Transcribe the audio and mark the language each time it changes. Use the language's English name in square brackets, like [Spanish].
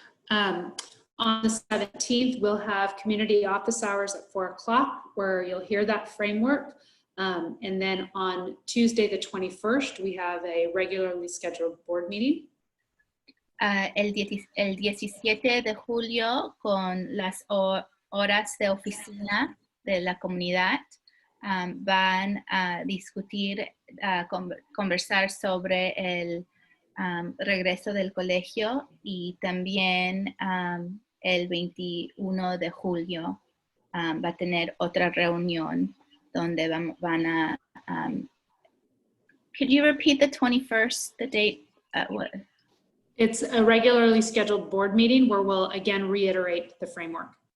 [English] On the 17th, we'll have community office hours at 4 o'clock where you'll hear that framework. And then on Tuesday, the 21st, we have a regularly scheduled board meeting. [Spanish] El 17 de julio, con las horas de oficina de la comunidad, van a discutir, conversar sobre el regreso del colegio, y también el 21 de julio va a tener otra reunión donde van a... [English] could you repeat the 21st, the date? What? It's a regularly scheduled board meeting where we'll again reiterate the framework.